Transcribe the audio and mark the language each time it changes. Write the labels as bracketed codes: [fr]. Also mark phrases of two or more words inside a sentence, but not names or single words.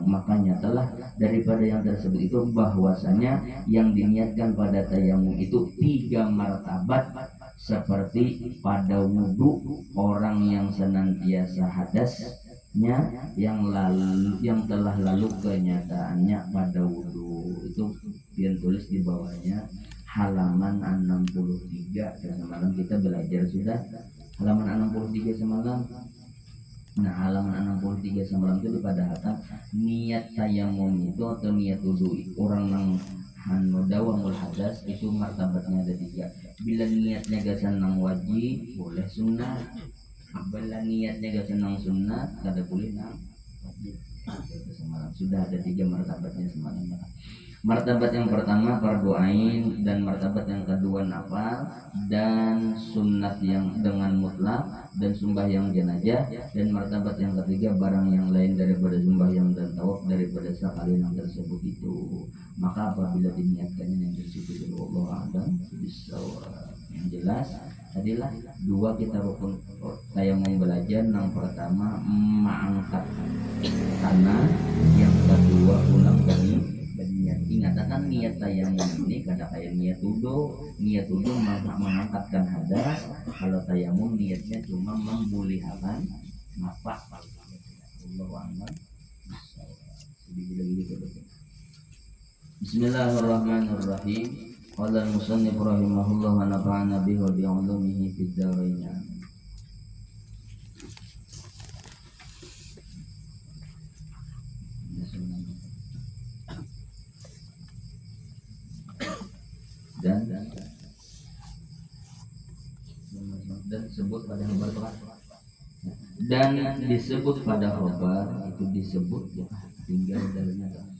[ms] Makanya telah daripada yang tersebut itu bahwasanya yang diniatkan pada tayamum itu 3 martabat seperti pada wudhu orang yang senantiasa hadasnya yang telah lalu kenyataannya pada wudhu. [bjn] Itu yang tulis di bawahnya halaman 63. Semalam kita belajar sudah halaman 63 semalam. Nah, halaman 63 semalam itu dipadahkan niat tayamum itu atau niat wudhu orang nang [ar] دوام الحدث [bjn] itu martabatnya ada 3. Bila niatnya gasan nang wajib boleh sunnah, bila niatnya gasan nang sunnah kada boleh nang wajib. Semalam sudah ada 3 martabatnya semalam. [ms] Martabat yang pertama fardu ain, dan martabat yang kedua nafal, dan sunnat yang dengan mutlak, dan sembahyang jenazah, dan martabat yang ketiga barang yang lain daripada sembahyang dan tawaf daripada sekalian yang tersebut itu. Maka apabila diniatkannya yang tersebut [ar] الله أعلم بالصواب. [bjn] Yang jelas adalah 2 kita rukun tayamum belajar. Yang pertama mengangkat tanah, yang kedua ulang dari niat. Ingatkan niat tayamum ini kada kayak niat wudu. Niat wudu mengangkatkan hadas, kalau tayamum niatnya cuma membulihakan nafas. [ar] الله أعلم. بسم الله الرحمن الرحيم. قال المصنف رحمه الله ونفعنا به وبعلومه في الدارين. [ms] Dan disebut pada khabar, dan disebut pada khabar itu disebut ya, tinggal dalamnya,